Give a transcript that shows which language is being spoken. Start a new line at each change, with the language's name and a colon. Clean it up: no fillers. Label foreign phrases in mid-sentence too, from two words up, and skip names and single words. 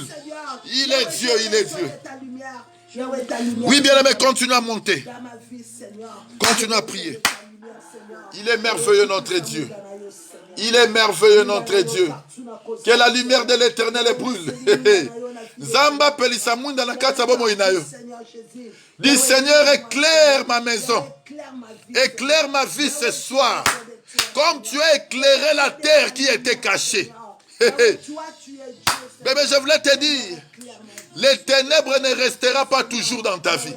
French: Il est Dieu, il est Dieu. Oui, bien-aimé, continue à monter. Continue à prier. Il est merveilleux notre Dieu. Il est merveilleux notre Dieu. Que la lumière de l'Éternel brûle. Zamba pelisamunda na katabomo inayo. Dis Seigneur, éclaire ma maison. Éclaire ma vie ce soir. Comme tu as éclairé la terre qui était cachée. Toi, tu es Dieu. Bébé, je voulais te dire, les ténèbres ne resteront pas toujours dans ta vie.